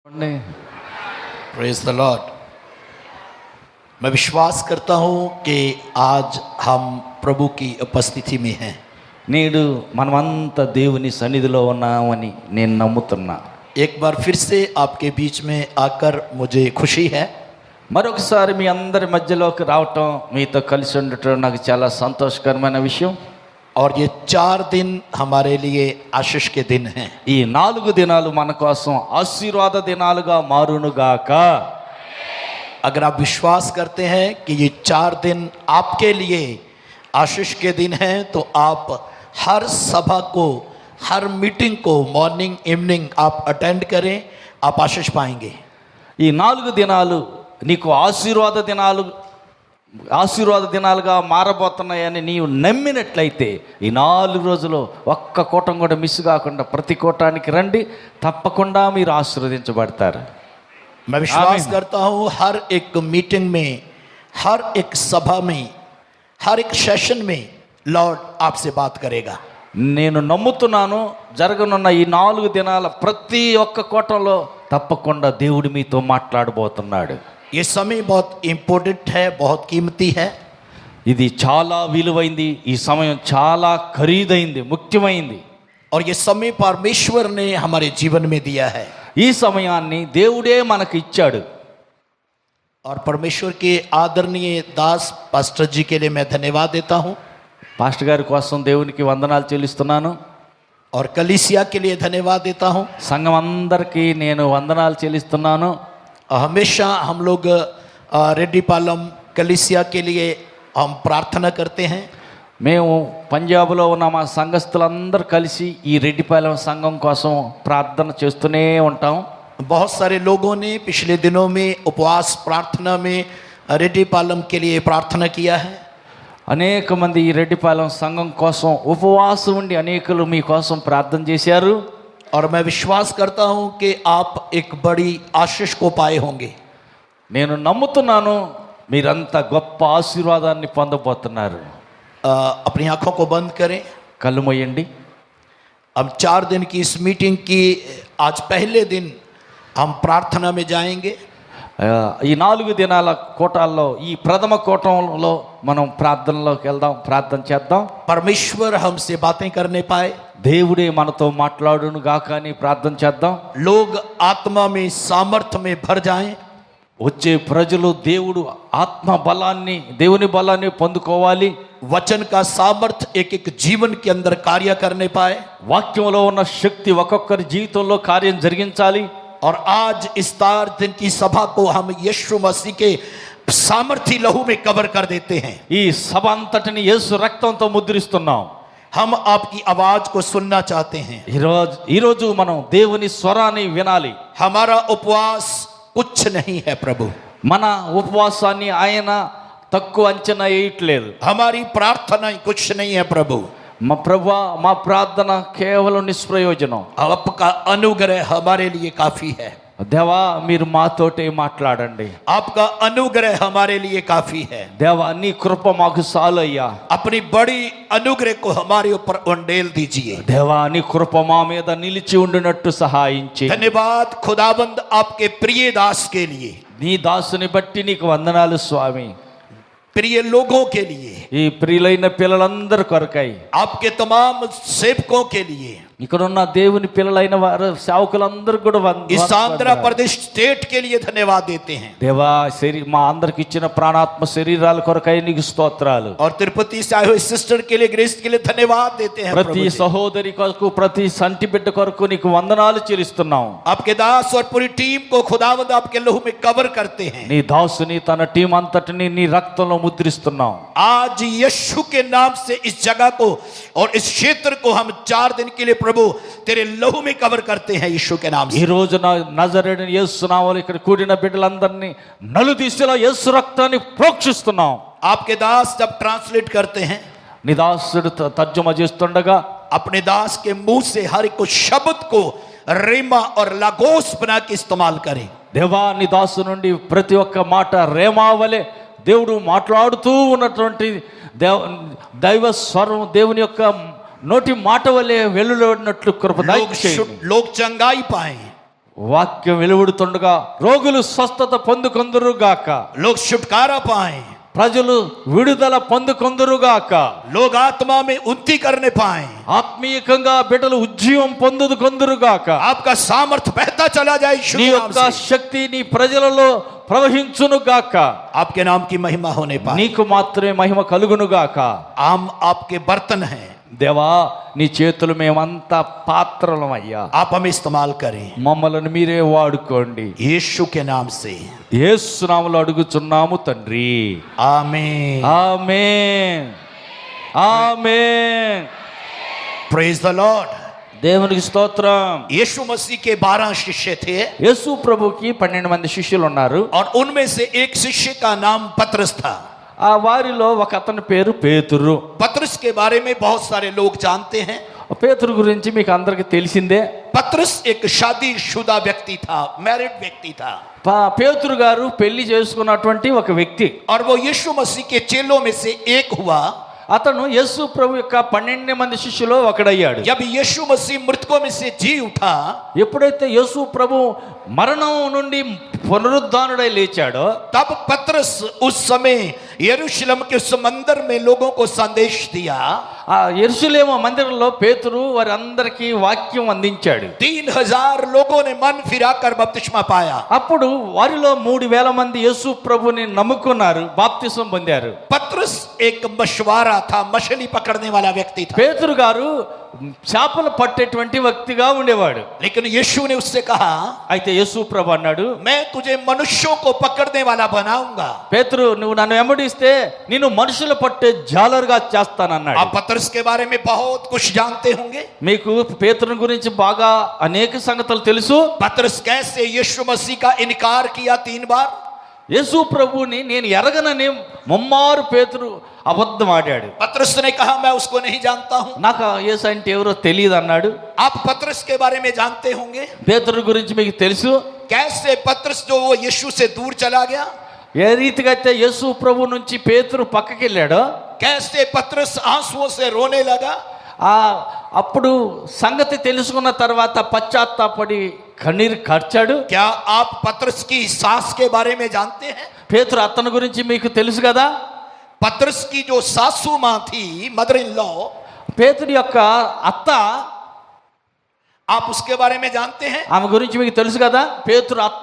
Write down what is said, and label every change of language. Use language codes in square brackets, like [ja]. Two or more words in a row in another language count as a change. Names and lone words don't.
[en] Praise the Lord. [hi] मैं विश्वास करता हूँ कि आज हम प्रभु की उपस्थिति में हैं। [te] నేడు మనమంతా దేవుని సన్నిధిలో ఉన్నామని నేను నమ్ముతున్నా. [hi] एक बार फिर से आपके बीच में आकर मुझे खुशी है। [te] మరొకసారి మీ అందరి మధ్యలోకి రావటం, మీతో కలిసి ఉండటం నాకు చాలా సంతోషకరమైన విషయం. [hi] और ये 4 दिन हमारे लिए आशीष के दिन हैं। [te] ఈ 4 దినాలు మన కోసం ఆశీర్వాద దినాలుగా మారునుగాక. [hi] अगर आप विश्वास करते हैं कि ये 4 दिन आपके लिए आशीष के दिन हैं, तो आप हर सभा को, हर मीटिंग को [en] morning evening [hi] आप अटेंड करें, आप आशीष पाएंगे। [te] ఈ 4 దినాలు నీకు ఆశీర్వాద దినాలుగా మారబోతున్నాయని నీవు నమ్మినట్లయితే ఈ 4 రోజులు ఒక్క కూటం కూడా మిస్ కాకుండా ప్రతి కూటానికి రండి, తప్పకుండా మీరు ఆశీర్వదించబడతారు. [hi] मैं विश्वास करता हूँ हर एक मीटिंग में, हर एक सभा में, हर एक सेशन में लॉर्ड आपसे बात करेगा। [te] నేను నమ్ముతున్నాను జరగనున్న ఈ 4 దినాల ప్రతి ఒక్క కూటంలో తప్పకుండా దేవుడు మీతో మాట్లాడబోతున్నాడు. [hi] ये समय बहुत इम्पोर्टेंट है, बहुत कीमती है। [te] ఇది చాలా విలువైంది, ఈ సమయం చాలా ఖరీదైంది, ముఖ్యమైంది. [hi] और ये समय परमेश्वर ने हमारे जीवन में दिया है। [te] ఈ సమయాన్ని దేవుడే మనకు ఇచ్చాడు. [hi] और परमेश्वर के आदरणीय दास पास्टर जी के लिए मैं धन्यवाद देता हूँ। [te] పాస్టర్ గారి కోసం దేవునికి వందనాలు చెల్లిస్తున్నాను. [hi] और कलीसिया के लिए धन्यवाद देता हूँ। [te] సంఘం అందరికీ నేను వందనాలు చెల్లిస్తున్నాను. [hi] हमेशा हम लोग रेड्डीपालम कलीसिया के लिए हम प्रार्थना करते हैं। [te] మేము పంజాబ్లో ఉన్న మా సంఘస్థులందరూ కలిసి ఈ రెడ్డిపాలెం సంఘం కోసం ప్రార్థన చేస్తూనే ఉంటాం. [hi] बहुत सारे लोगों ने पिछले दिनों में उपवास प्रार्थना में रेड्डीपालम के लिए प्रार्थना किया है। [te] అనేక మంది ఈ రెడ్డిపాలెం సంఘం కోసం ఉపవాసం ఉండి అనేకులు మీ కోసం ప్రార్థన చేశారు. [hi] और मैं विश्वास करता हूं कि आप एक बड़ी आशीष को पाए होंगे। [te] నేను నమ్ముతున్నాను మీరంతా గొప్ప ఆశీర్వాదాన్ని పొందబోతున్నారు. [hi] अपनी आंखों को बंद करें, [te] కళ్ళు మూయండి. [hi] अब 4 दिन की इस मीटिंग की आज पहले दिन हम प्रार्थना में जाएंगे। [te] ఈ 4 దినాల కూటాల్లో ఈ ప్రథమ కూటంలో మనం ప్రార్థనలోకి వెళ్దాం, ప్రార్థన చేద్దాం. [hi] परमेश्वर हमसे बातें करने पाए, [te] దేవుడే మనతో మాట్లాడును గాక అని ప్రార్థన చేద్దాం. [hi] लोग आत्मा में सामर्थ्य में भर जाएं। [te] వచ్చే ప్రజలు దేవుడు ఆత్మ బలాన్ని, దేవుని బలాన్ని పొందుకోవాలి. [hi] वचन का सामर्थ्य एक एक जीवन के अंदर कार्य करने पाए। [te] వాక్యంలో ఉన్న శక్తి ఒక్కొక్కరి జీవితంలో కార్యం జరిగించాలి. [hi] और आज इस 4 दिन की सभा को हम यीशु मसीह के सामर्थी लहू में कवर कर देते हैं। [te] ఈ సభ అంతటిని యేసు రక్తంతో ముద్రిస్తున్నాం. [hi] हम आपकी आवाज को सुनना चाहते हैं। [te] ఈరోజు మనం దేవుని స్వరాన్ని వినాలి. [hi] हमारा उपवास कुछ नहीं है प्रभु। [te] మన ఉపవాసాన్ని ఆయన తక్కువ అంచనా వేయట్లేదు. [hi] हमारी प्रार्थना कुछ नहीं है प्रभु। [te] మా ప్రభువా, మా ప్రార్థన కేవలం నిష్ప్రయోజనం. [hi] आपका अनुग्रह हमारे लिए काफी है। [te] దేవా, మీరు మాతోటే మాట్లాడండి. [hi] आपका अनुग्रह हमारे लिए काफी है। [te] దేవా, నీ కృప మాకు చాలయ్యా. [hi] अपनी बड़ी अनुग्रह को हमारे ऊपर उंडेल दीजिए। [te] దేవా, నీ కృప మా మీద నిలిచి ఉండినట్టు సహాయించి. [hi] धन्यवाद खुदाबंद आपके प्रिय दास के लिए, [te] నీ దాసుని బట్టి నీకు వందనాలు స్వామి. [hi] प्रिय लोगों के लिए, [te] ఈ ప్రియులైన పిల్లలందరి కొరకై, [hi] आपके तमाम सेवकों के लिए, [te] ఇక్కడున్న దేవుని పిల్లలైన వారు సేవకులందరూ కూడా [hi] इस आंध्र प्रदेश स्टेट के लिए धन्यवाद देते हैं। [te] దేవా, మా అందరికి ఇచ్చిన ప్రాణాత్మ శరీరాల కొరకై నీకు స్తోత్రాలు. [hi] और तिरुपति से आए हुए सिस्टर के लिए, ग्रेस के लिए धन्यवाद देते हैं। [te] ప్రతి సహోదరి కొరకు, ప్రతి సంటి బిడ్డ కొరకు నీకు వందనాలు చెల్లిస్తున్నాం. [hi] आपके दास और पूरी टीम को खुदावंद आपके लहू में कवर करते हैं। [te] నీ దాసుని తన టీం అంతటిని నీ రక్తంలో ముద్రిస్తున్నాం. [hi] आज यीशु के नाम से इस जगह को और इस क्षेत्र को हम 4 दिन के लिए प्रभु तेरे लहू में कवर करते हैं, यीशु के नाम से। [te] ఈ రోజు నజరేయుడైన యేసు నామములో ఇక్కడ కూడిన బిడ్డలందరినీ నలుదిశలో యేసు రక్తాన్ని ప్రోక్షిస్తున్నాం. [hi] आपके दास जब ट्रांसलेट करते हैं, [te] నీ దాసుడు తర్జుమా చేస్తుండగా [hi] अपने दास के मुंह से हर एक शब्द को रेमा और लागोस बना के इस्तेमाल करें। [te] దేవా, నీ దాసు నుండి ప్రతి ఒక్క మాట రేమావలే దేవుడు మాట్లాడుతూ ఉన్నటువంటి దైవ స్వరం దేవుని యొక్క నోటి మాట వలె వెలువడినట్లు కృప దయచేయండి. [hi] लोग चंगाई पाए, [te] వాక్యం వెలువడుతుండగా రోగులు స్వస్థత పొందుకొందురుగాక, [hi] लोग छुटकारा पाए, [te] ప్రజలు విడుదల పొందుకొందురుగాక, [hi] लोग आत्मा में उन्नति करने पाए, [te] ఆత్మీయంగా బిడ్డలు ఉజ్జీవం పొందుకొందురుగాక, [hi] आपका सामर्थ्य बहता चला जाए यीशु [te] నీ [hi] के नाम [te] యొక్క [hi] से। [te] శక్తి నీ ప్రజలలో ప్రవహించునుగాక, [hi] आपके नाम की महिमा होने पाए। [te] నీకు మాత్రమే మహిమ కలుగునుగాక. [hi] हम आपके बर्तन हैं, [te] దేవా నీ చేతులు మేమంతా పాత్రలమయ్యా, [hi] आप हमें इस्तेमाल करें [te] మమ్మల్ని మీరే వాడుకోండి. [hi] यीशु के नाम से, [te] యేసు నామములో అడుగుచున్నాము తండ్రి, [hi] आमीन। [te] ఆమేన్, ఆమేన్. [en] Praise the Lord. [te] దేవునికి స్తోత్రం. [hi] यीशु मसीह के 12 शिष्य थे [te] యేసు ప్రభుకి 12 మంది శిష్యులు ఉన్నారు. [hi] और उनमें से एक शिष्य का नाम पतरस था। [te] ఆ వారిలో ఒక అతని పేరు పేతురు. [hi] पतरस के बारे में बहुत सारे लोग जानते हैं। [te] పేతురు గురించి మీకు అందరికీ తెలిసిందే. [hi] पतरस एक शादीशुदा व्यक्ति था, मैरिड व्यक्ति था, [te] పేతురు గారు పెళ్లి చేసుకున్నటువంటి ఒక వ్యక్తి. [hi] और वो यीशु मसीह के चेलों में से एक हुआ। [te] అతను యేసు ప్రభు యొక్క 12 మంది శిష్యులో ఒకడయ్యాడు. [hi] जब यीशु मसीह मृतकों में से जी उठा, [te] ఎప్పుడైతే యేసు ప్రభు మరణం నుండి పునరుద్ధానుడై లేచాడో, [hi] तब पतरस उस समय यरूशलेम के उस मंदिर में लोगों को संदेश दिया। [te] ఆ యెరూషలేము మందిరంలో పేతురు వారందరికీ వాక్యం అందించాడు. [hi] 3000 लोगों ने मन फिराकर बपतिस्मा पाया। [te] అప్పుడు వారిలో 3000 మంది యేసు ప్రభుని నమ్ముకున్నారు, బాప్తిసం పొందారు. [hi] पतरस एक मछुआरा था, मछली पकड़ने वाला व्यक्ति था, [te] పేతురు గారు చేపలు పట్టేటువంటి వ్యక్తిగా ఉండేవాడు. [hi] लेकिन यीशु ने उससे कहा, [te] అయితే యేసు ప్రభు అన్నాడు, [hi] मैं तुझे मनुष्यों को पकड़ने वाला बनाऊंगा। [te] పేతురు నువ్వు నన్ను వెంబడిస్తే నేను మనుషులు పట్టే జాలరుగా చేస్తానన్నాడు. [hi] आप पतरस के बारे में बहुत कुछ जानते होंगे। [te] మీకు పేతురు గురించి బాగా అనేక సంగతులు తెలుసు. [hi] पतरस कैसे यीशु मसीह का इनकार किया 3 बार। [te] యేసు ప్రభుని నేను ఎరగనని ముమ్మారు పేతురు అబద్ధం ఆడాడు. [hi] पतरस ने कहा, मैं उसको नहीं जानता हूं। [te] నాకు యేసు అంటే ఎవరో తెలియదు అన్నాడు. [hi] आप पतरस के बारे में जानते होंगे, [te] పేతురు గురించి మీకు తెలుసు. [hi] कैसे पतरस जो वो यीशु से दूर चला गया, [te] ఏ రీతిగా అయితే యేసు ప్రభు నుంచి పేతురు పక్కకి వెళ్ళాడో, [hi] कैसे पतरस आंसुओं से रोने लगा। [te] అప్పుడు సంగతి తెలుసుకున్న తర్వాత పశ్చాత్తాపడి కన్నీరు కార్చాడు. [hi] क्या आप पतरस की सास के बारे में जानते हैं? [te] పేతురు అతని గురించి మీకు తెలుసు కదా. [hi] पतरस की जो सासू माँ थी, [en] mother in law, [te] పేతురు యొక్క అత్త, [hi] आप उसके बारे में जानते हैं? [te] ఆమె గురించి మీకు తెలుసు కదా. పేతురు అత్త.